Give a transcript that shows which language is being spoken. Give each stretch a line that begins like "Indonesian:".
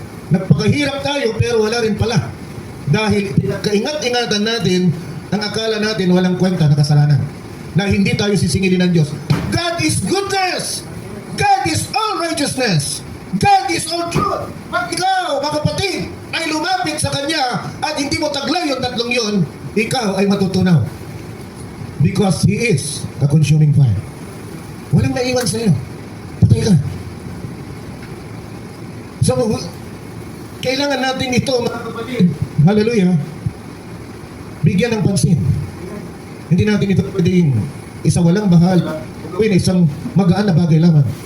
Filipino: Nagpakahirap tayo pero wala rin pala. Dahil kaingat-ingatan natin ang akala natin walang kwenta na kasalanan. Na hindi tayo sisingilin ng Diyos.
English: God is goodness! God is all righteousness! God is all truth!
Filipino: Pag ikaw, mga kapatid, ay lumapit sa Kanya at hindi mo taglay yung tatlong yun, ikaw ay matutunaw.
English: Because He is a consuming fire.
Filipino: Walang naiwan sa iyo. Patay ka. So, kailangan natin ito, mga kapatid, hallelujah, bigyan ng pansin. Hindi natin ito pwedeng isang walang bahal, gawin isang magaan na bagay lamang.